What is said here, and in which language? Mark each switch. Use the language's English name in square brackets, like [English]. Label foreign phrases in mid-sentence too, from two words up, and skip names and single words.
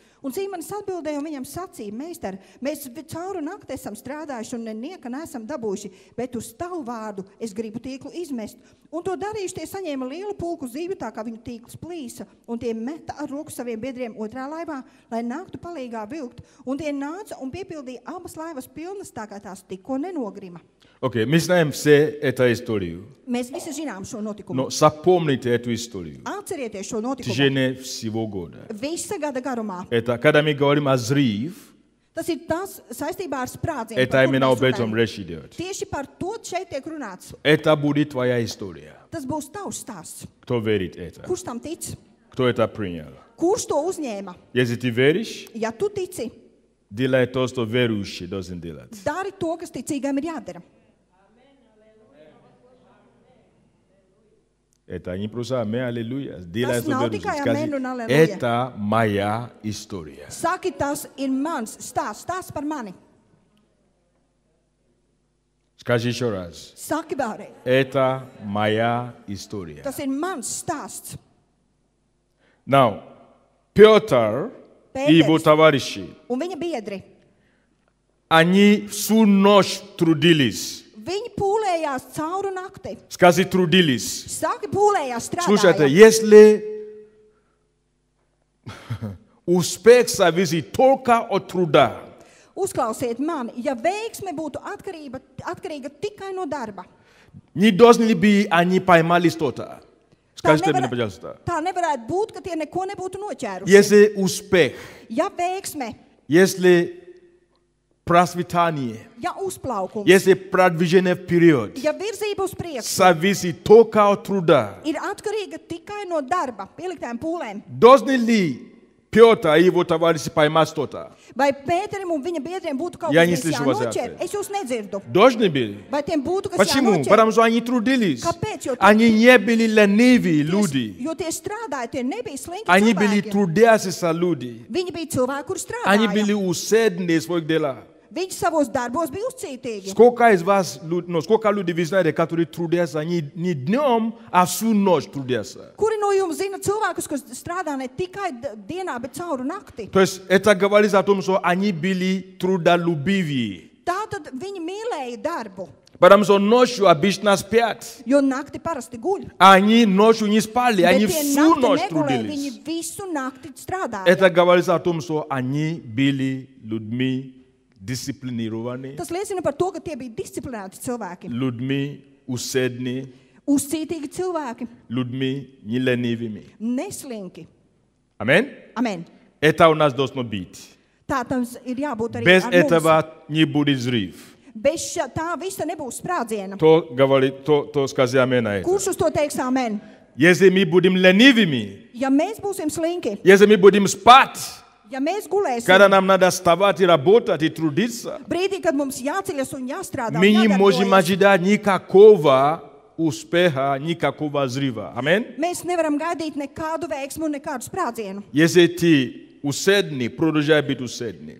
[Latvian] Un Sīmonis atbildēja un viņam sacīja: Meister, mēs cauri nakti esam strādājuši un nieka neesam dabūjuši, bet uz tavu vārdu es gribu tīklu izmest. Un to darījuši, tie saņēma lielu pulku zīvju, tā kā viņu tīkls plīsa, un tie meta ar roku saviem biedriem otrā laivā, lai nāktu palīgā vilkt. Un tie nāca un piepildīja abas laivas pilnas, tā kā tās tikko nenogrima. [Russian] Окей, мы знаем все эту историю. [Latvian] Mēs visi zinām šo notikumu. [Russian] Но запомните эту историю [Latvian] Atcerieties šo [Russian] в [Latvian] notikumu [Russian] течение всего года. [Latvian] visa gada garumā. [Russian] Это когда мы говорим о взрыв, [Latvian] Tas ir tas saistībā ar sprādzienu. [Russian] это [Latvian] par kuru [Russian] именно [Latvian] mēs [Russian] об этом [Latvian] runājam. [Russian] речь идет. [Latvian] Tieši par to šeit tiek runāts. [Russian] Это будет твоя история. [Latvian] Tas būs tavs stāsts. [Russian] Кто верит это? [Latvian] Kurš tam tic? [Russian] Кто это принял? [Latvian] Kurš to uzņēma? [Russian] Если ты веришь, [Latvian] Ja tu tici, [Russian] делай то, что верующий должен делать. [Latvian] dari to, kas ticīgam ir jādara. [Russian] Это не просто аминь, аллилуйя. [Latvian] Tas nav tikai amen un aleluja. [Russian] Это моя история. [Latvian] Saki, tas ir mans stāsts, stāsts par mani. [Russian] Скажи еще раз. [Latvian] Saki vēlreiz. [Russian] Это моя история. [Latvian] Tas ir mans stāsts. [Russian] Now, Петр и его товарищи, [Latvian] Un viņa biedri. [Russian] они всю ночь трудились. [Latvian] Viņi pūlējās cauri nakti. [Russian] Скажи, трудились. [Latvian] Saki, pūlējās [Russian] Слушайте, [Latvian] strādājot. [Russian] если успех зависит только от труда, [Latvian] Uzklausiet mani, ja veiksme būtu atkarīga tikai no darba. [Russian] не должны ли бы они поймали что-то? Скажите мне, пожалуйста. [Latvian] Tā nevarētu būt, ka tie neko nebūtu noķēruši. [Russian] Если успех, [Latvian] Ja veiksme, [Russian] если процветание, [Latvian] ja uzplaukums, [Russian] если продвижение вперед, [Latvian] ja virzība uz priekšu [Russian] зависит только от труда, [Latvian] ir atkarīga tikai no darba, pieliktām pūlēm. [Russian] должны ли Петр и его товарищи поймать что-то? [Latvian] Vai Pēterim un viņa biedriem būtu kaut Ja kas neslīšu вас jānoķer? atceļ. Es jūs nedzirdu. [Russian] Должны были. [Latvian] Vai tiem būtu kas [Russian] Почему? [Latvian] jānoķer? [Russian] Потому что они трудились. [Latvian] Kāpēc? Jo [Russian] Они не были ленивые люди. [Latvian] Jo tie strādāja, tie nebija slinki [Russian] Они были [Latvian] cilvēki. [Russian] трудящиеся люди. [Latvian] Viņi bija cilvēki, kur [Russian] Они были [Latvian] strādāja. [Russian] усердны в своих делах. [Latvian] Viņi savos darbos bija uzcītīgi. [Russian] Сколько из вас, сколько людей вы знаете, которые трудятся не днем, а всю ночь трудятся? [Latvian] Kuri no jums zina cilvēkus, kas strādā ne tikai dienā, bet cauri nakti? [Russian] То есть это говорит о том, что они были трудолюбивые. [Latvian] Tātad viņi mīlēja darbu, [Russian] Потому что ночью обычно спят. [Latvian] jo nakti parasti guļ. [Russian] Они ночью не спали, они [Latvian] Bet tie [Russian] всю [Latvian] nakti [Russian] ночь [Latvian] negulēja, [Russian] трудились. [Latvian] viņi visu nakti strādāja. [Russian] Это говорит о том, что они были людьми дисциплинированными, [Latvian] Tas liecina par to, ka tie bija disciplinēti cilvēki, [Russian] людьми усердными, [Latvian] uzcītīgi cilvēki, [Russian] людьми не ленивыми. [Latvian] neslinki. [Russian] Аминь? [Latvian] Amen. [Russian] Это у нас должно быть. [Latvian] Tā tam ir jābūt arī [Russian] Без [Latvian] ar mums. [Russian] этого не будет взрыв. [Latvian] Bez tā visa nebūs sprādziena. [Russian] То скажи аминь на это. [Latvian] Kurš uz to teiks amen? [Russian] Если мы будем ленивыми, [Latvian] Ja mēs būsim slinki, [Russian] если мы будем спать, [Latvian] ja mēs gulēsim, [Russian] когда нам надо вставать и работать и трудиться, [Latvian] brīdī, kad mums jāceļas un jāstrādā, [Russian] мы не можем [Latvian] jādarbojas, [Russian] ожидать никакого успеха, никакого взрыва. Аминь? [Latvian] mēs nevaram gaidīt nekādu veiksmu un nekādu sprādzienu. [Russian] Если ты усердный, продолжай быть усердным.